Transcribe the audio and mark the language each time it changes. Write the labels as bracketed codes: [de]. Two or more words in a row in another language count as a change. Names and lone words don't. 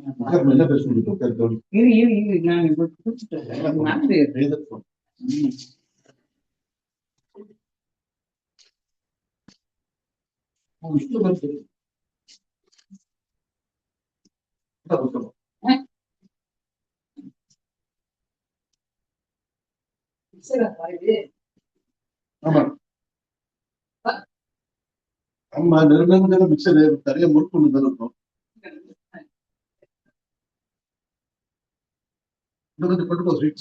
[ms] Kan mana betul itu kan tuh. Ini nang ikut sudah. Mana dia? Oh, itu betul. Betul. [ta] ஆமா ஆமா நெருங்க மிக்சர் நிறைய முறுக்கு இருக்கும் கொஞ்சம் கொண்டு போ ஸ்வீட்ஸ்